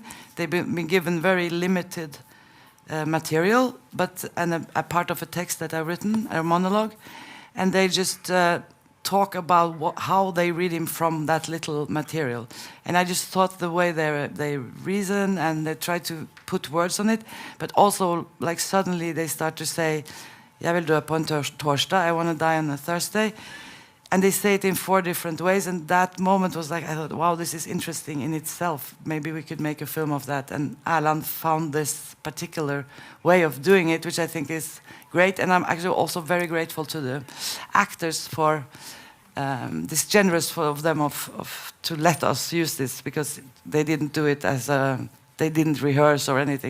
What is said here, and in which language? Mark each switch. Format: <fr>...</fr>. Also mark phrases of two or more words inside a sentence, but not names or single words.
<en>They've been given very limited material, but a part of a text that I've written, a monologue, and they just talk about how they read him from that little material. And I just thought the way they reason and they try to put words on it, but also like suddenly they start to say,</en> <no>"Jeg vil dø på en torsdag,"</no> <en>"I want to die on a Thursday." And they say it in 4 different ways, and that moment was like, I thought, wow, this is interesting in itself. Maybe we could make a film of that. And Alan found this particular way of doing it, which I think is great. And I'm actually also very grateful to the actors for this generous of them to let us use this, because they didn't do it they didn't rehearse or anything.</en>